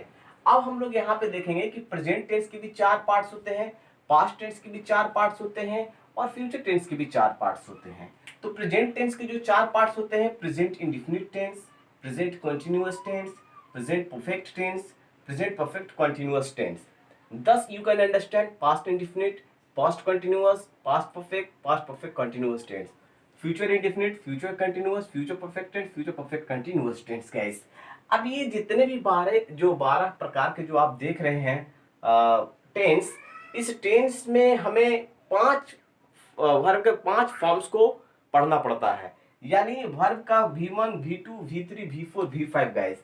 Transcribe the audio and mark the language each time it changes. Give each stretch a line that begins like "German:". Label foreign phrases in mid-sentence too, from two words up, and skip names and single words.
Hindi: अब हम लोग यहाँ पे देखेंगे कि
English: present tense
Hindi: के भी चार पार्ट्स होते हैं,
English: past tense
Hindi: के भी चार पार्ट्स होते हैं और
English: future tense
Hindi: के भी चार पार्ट्स होते हैं।
English: तो present tense
Hindi: के जो चार पार्ट्स होते हैं:
English: present indefinite tense, present continuous tense, present perfect tense, present perfect continuous tense. Thus you can understand past indefinite, past continuous, past perfect continuous tense, future indefinite, future continuous, future perfect tense, future perfect continuous tense guys।
Hindi: अब ये जितने भी 12 प्रकार के जो आप देख रहे हैं टेंस, इस टेंस में हमें पांच वर्ब के पांच फॉर्म्स को पढ़ना पड़ता है। यानी वर्ब का V1, V2, V3, V4, V5 गाइस।